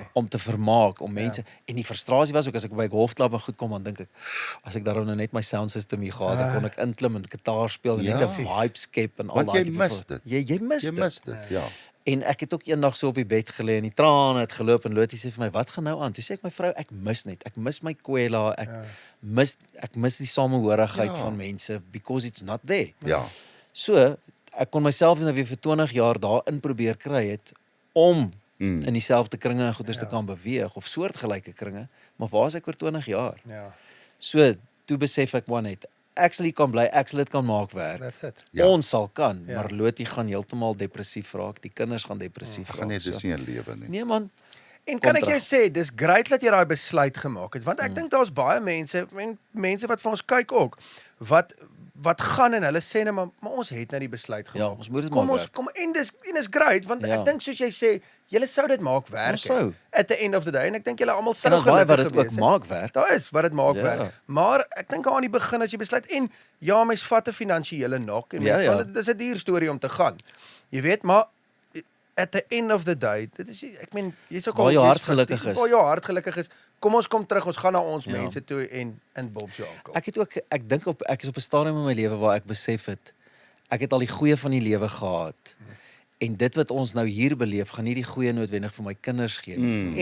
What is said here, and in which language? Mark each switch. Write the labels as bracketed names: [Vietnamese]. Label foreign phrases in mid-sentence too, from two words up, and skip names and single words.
[Afrikaans] Om te vermaak, om mense en die frustrasie was ook as ek by 'n golfklub en goed kom dan dink ek as ek daarom nou net my [English] sound system [Afrikaans] hier gehad het, kon ek inklim en gitaar speel en Ja. net 'n vibe skep en al Want daai jy tipe mis van- dit. Jy mis Jy dit. mis dit. Ja. En ek het ook eendag so op die bed gelê en die trane het geloop en Lotie sê vir my, "Wat gaan nou aan?" Toe sê ek my vrou, "Ek mis net. Ek mis my kwela. Ek mis die samehorigheid van mense [English] because it's not there." [Afrikaans] Ja. So, ek kon myself nou weer vir 20 jaar daarin probeer kry het om in dieselfde kringe en goeders te kan beweeg of soortgelyke kringe, maar waar is ek oor 20 jaar? Ja. So, toe besef ek maar net, ek sal hier kan bly, ek sal dit kan maak werk. [English] That's it. [Afrikaans] Ja. Ons sal kan, maar Lotie gaan heeltemal depressief raak, die kinders gaan depressief Gaan raak. net dis nie 'n lewe nie. Nee man, En kan Kom ek jou sê, dis great dat jy daai besluit gemaak het, want ek dink daar's baie mense, mense wat vir ons kyk ook, wat wat gaan en hulle sê nou maar ons het nou die besluit gemaak. Ja, ons moet dit maak werk. Kom en dis great want Ja. ek dink soos jy sê, julle sou dit maak werk. Ons sou. [English] At the end of the day [Afrikaans] en ek dink julle almal En sou dan baie wat gelukkig dit ook gewees het. maak werk. Daar is wat dit maak Ja. werk. Maar ek dink aan die begin as jy besluit en ja, mens vat 'n finansiële nok en Ja, mens ja. van dis 'n duur storie om te gaan. Jy weet, maar [English] at the end of the day, [Afrikaans] dit is ek meen jy's ook Waar jou jy's hart 50, gelukkig is. Waar jou hart gelukkig is. Kom ons kom terug, ons gaan na ons Ja. mense toe en Bob se aankom. Ek dink ek is op 'n stadium in my lewe waar ek besef het ek het al die goeie van die lewe gehad. En dit wat ons nou hier beleef, gaan nie die goeie noodwendig vir my kinders gee nie.